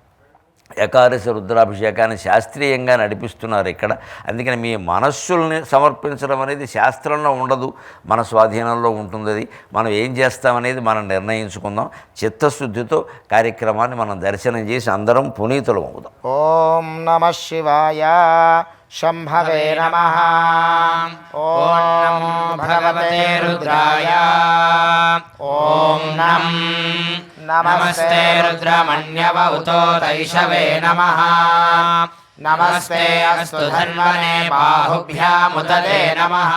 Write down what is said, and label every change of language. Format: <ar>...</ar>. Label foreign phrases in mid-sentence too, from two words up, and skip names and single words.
<te>ఏకాదశి రుద్రాభిషేకాన్ని శాస్త్రీయంగా నడిపిస్తున్నారు ఇక్కడ. అందుకని మీ మనస్సుల్ని సమర్పించడం అనేది శాస్త్రంలో ఉండదు, మన స్వాధీనంలో ఉంటుంది. అది మనం ఏం చేస్తామనేది మనం నిర్ణయించుకుందాం. చిత్తశుద్ధితో కార్యక్రమాన్ని మనం దర్శనం చేసి అందరం పునీతులం అవుదాం.</te> <sa>ఓం నమః శివాయ. शम्भवे नमः। ॐ नमो भगवते रुद्राय। ॐ नमस्ते रुद्रमण्यवउतो तैषवे नमः। नमस्ते अस्तु धन्वने बाहुभ्यामुदते नमः।</sa>